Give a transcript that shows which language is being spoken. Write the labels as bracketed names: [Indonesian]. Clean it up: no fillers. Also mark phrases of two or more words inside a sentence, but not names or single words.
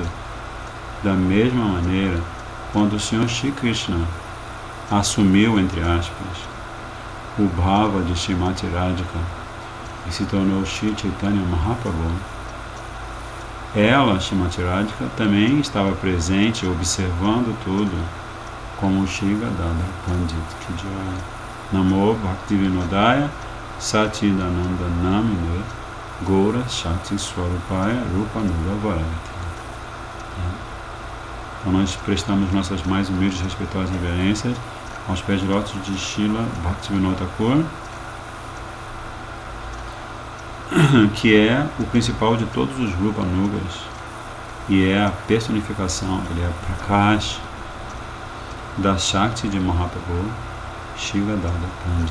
[Portuguese] Da mesma maneira, quando o Senhor Shri Krishna assumiu, entre aspas, o Bhava de Srimati Radhika e se tornou Shri Chaitanya Mahaprabhu, ela, Srimati Radhika, também estava presente, observando tudo, como Shri Gadadhar Pandit [Hindi] की जय. [Sanskrit] नमो भक्तिविनोदाय सच्चिदानन्द नामिने गौर शक्ति स्वरूपाय रूपानुग वराय ते. [Portuguese] Então nós prestamos nossas mais humildes e respeitosas reverências aos pés de lótus de Srila Bhaktivinoda Thakur, que é o principal de todos os Rupanugas e é a personificação, ele é Prakash da Shakti de Mahaprabhu, Shri Gadadhar Pandit.